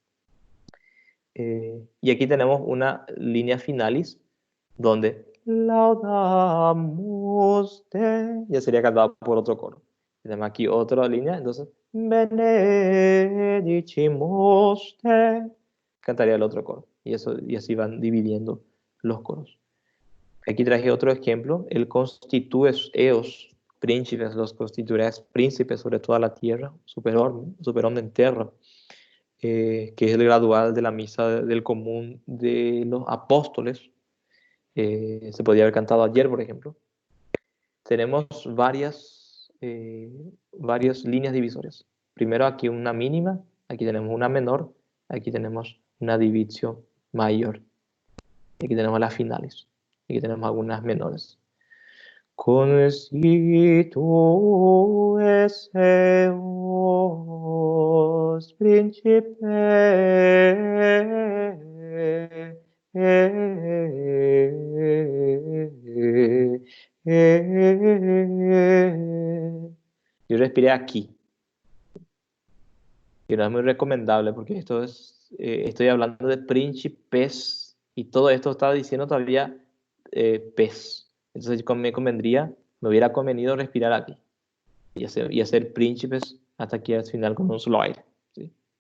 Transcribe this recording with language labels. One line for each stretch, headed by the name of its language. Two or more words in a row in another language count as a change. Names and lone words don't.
Spanish: Y aquí tenemos una línea finalis, donde
Latin: laudamus te,
Spanish: ya sería cantado por otro coro. Tenemos aquí otra línea, entonces
Latin: benedicimus te,
Spanish: cantaría el otro coro. Y así van dividiendo los coros. Aquí traje otro ejemplo, el
Latin: constitues eos príncipes,
Spanish: los constituirás príncipes sobre toda la tierra, super en tierra, que es el gradual de la misa del común de los apóstoles. Se podía haber cantado ayer, por ejemplo. Tenemos varias líneas divisorias. Primero aquí una mínima, aquí tenemos una menor, aquí tenemos una división mayor. Aquí tenemos las finales, aquí tenemos algunas menores.
Latin: Constitues eos principe
Spanish: yo respiré aquí, que no es muy recomendable porque estoy hablando de príncipes y todo esto está diciendo todavía pez. Entonces me hubiera convenido respirar aquí y hacer príncipes hasta aquí al final con un solo aire, ¿sí?